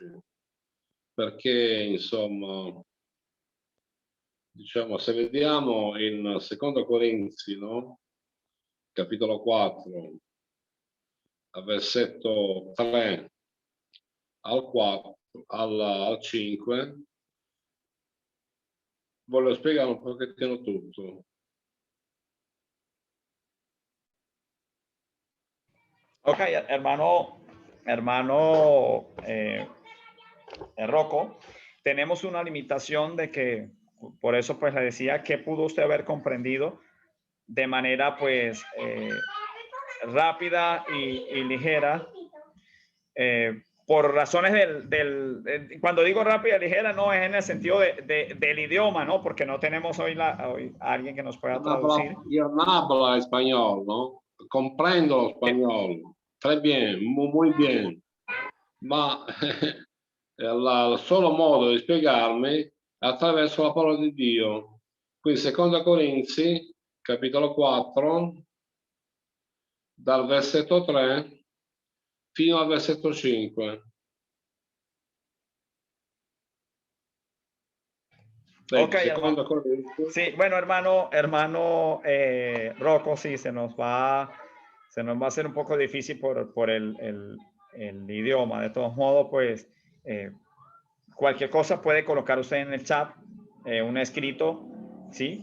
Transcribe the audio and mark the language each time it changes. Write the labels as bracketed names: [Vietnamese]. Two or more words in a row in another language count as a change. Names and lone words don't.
[Italian] Perché insomma, diciamo, se vediamo in Seconda Corinzi, no? Capitolo 4, versetto 3 al 4, al 5, voglio spiegare un pochettino tutto. [Spanish] Ok, hermano Rocco, tenemos una limitación de que, por eso pues le decía que pudo usted haber comprendido de manera pues rápida y ligera, por razones cuando digo rápida y ligera no es en el sentido del idioma, ¿no? Porque no tenemos hoy alguien que nos pueda traducir. Yo no hablo español, ¿no? Comprendo español. [French] Très bien, [Spanish] muy bien. [Italian] Ma il solo modo di spiegarmi è attraverso la parola di Dio. Quindi Seconda Corinzi, capitolo 4, dal versetto 3 fino al versetto 5. [Spanish] Ok, hermano. Sí, bueno, hermano Rocco, sí, se nos va a hacer un poco difícil por el idioma. De todos modos, pues cualquier cosa puede colocar usted en el chat, un escrito, ¿sí?